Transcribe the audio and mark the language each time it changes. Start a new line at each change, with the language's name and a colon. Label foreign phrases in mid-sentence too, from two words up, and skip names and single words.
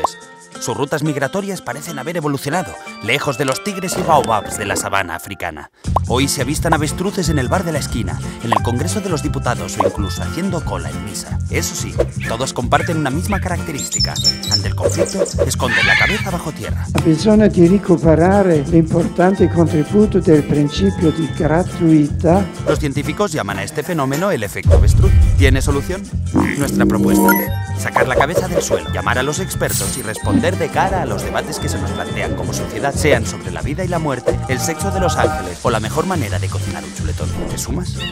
Spanish: Sus rutas migratorias parecen haber evolucionado, lejos de los tigres y baobabs de la sabana africana. Hoy se avistan avestruces en el bar de la esquina, en el Congreso de los Diputados o incluso haciendo cola en misa. Eso sí, todos comparten una misma característica. Ante el conflicto, esconden la cabeza bajo tierra.
Italian: Bisogna di recuperare l'importante contributo del principio di gratuità.
Spanish: Los científicos llaman a este fenómeno el efecto avestruz. ¿Tiene solución? Nuestra propuesta: sacar la cabeza del suelo, llamar a los expertos y responder de cara a los debates que se nos plantean como sociedad, sean sobre la vida y la muerte, el sexo de los ángeles o la mejor manera de cocinar un chuletón. ¿Te sumas?